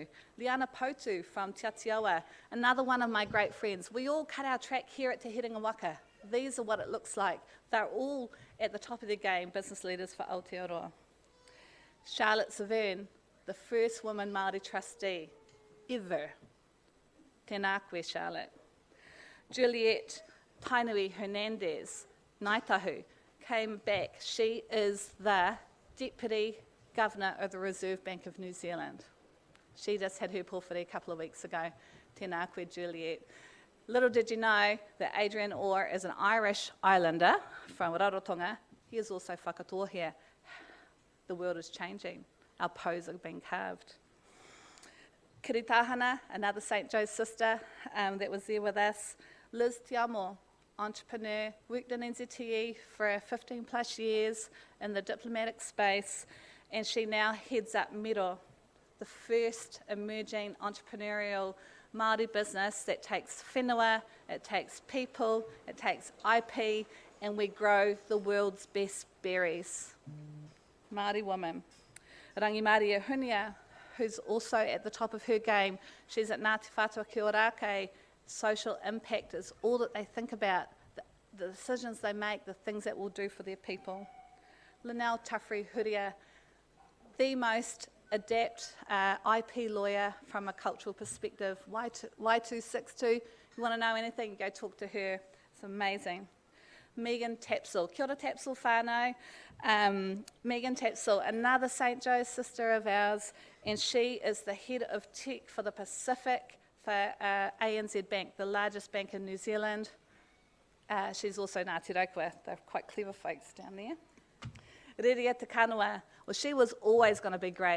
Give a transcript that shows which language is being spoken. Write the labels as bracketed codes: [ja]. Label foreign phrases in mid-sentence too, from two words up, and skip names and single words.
[en] Liana Potu from Te Atiawa, another one of my great friends. We all cut our track here at Te Herenga Waka. These are what it looks like. They're all at the top of their game, business leaders for Aotearoa. Charlotte Severn, the first woman Māori trustee ever. [mi] Tēnā koe, [en] Charlotte. Juliette Tainui Hernandez, Naitahu, came back. She is the Deputy Governor of the Reserve Bank of New Zealand. She just had her pōwhiri a couple of weeks ago. [mi] Tēnā koe, Juliette. [en] Little did you know that Adrian Orr is an Irish islander from Rarotonga. He is also whakatōhea. The world is changing. Our poes are being carved. Kiritahana, another St. Joe's sister that was there with us. Liz Tiamo, entrepreneur, worked in NZTE for 15 plus years in the diplomatic space, and she now heads up Miro, the first emerging entrepreneurial Māori business that takes whenua, it takes people, it takes IP, and we grow the world's best berries. Māori woman. Rangi Maria Hunia, who's also at the top of her game. She's at Ngāti Whātua Ki Ōrākei. Social impact is all that they think about, the decisions they make, the things that will do for their people. Linnell Tuffrey Huria, the most adept IP lawyer from a cultural perspective. Y262, you want to know anything, you go talk to her. It's amazing. Megan Tapsell, [mi] kia ora [en] Tapsell whānau. Megan Tapsell, another St. Joe's sister of ours, and she is the head of tech for the Pacific for ANZ Bank, the largest bank in New Zealand. She's also Ngāti Raukua, they're quite clever folks down there. Reria Te Kanua, well, she was always going to be great.